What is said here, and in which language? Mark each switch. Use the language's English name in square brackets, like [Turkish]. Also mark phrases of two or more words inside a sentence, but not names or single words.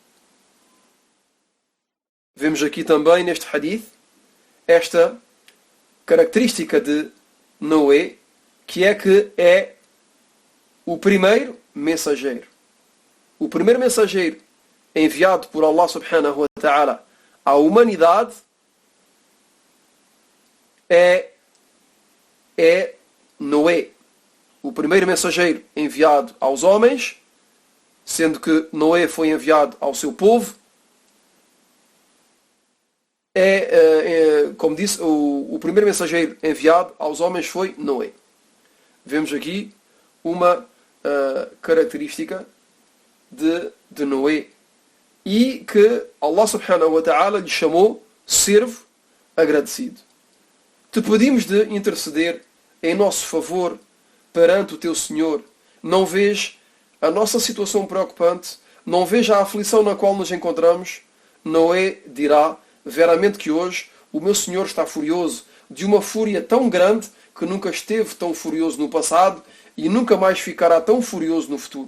[Portuguese] Vemos aqui também neste hadith esta característica de Noé, que é o primeiro mensageiro. O primeiro mensageiro enviado por Allah [Arabic] سبحانه وتعالى [Portuguese] à humanidade é Noé. O primeiro mensageiro enviado aos homens sendo que Noé foi enviado ao seu povo, como disse, o primeiro mensageiro enviado aos homens foi Noé. Vemos aqui uma característica de Noé, e que Allah [Arabic] سبحانه وتعالى [Portuguese] lhe chamou servo agradecido. Te pedimos de interceder em nosso favor perante o teu Senhor. Não vês a nossa situação preocupante? Não vês a aflição na qual nos encontramos? Noé dirá: veramente que hoje o meu Senhor está furioso, de uma fúria tão grande que nunca esteve tão furioso no passado e nunca mais ficará tão furioso no futuro.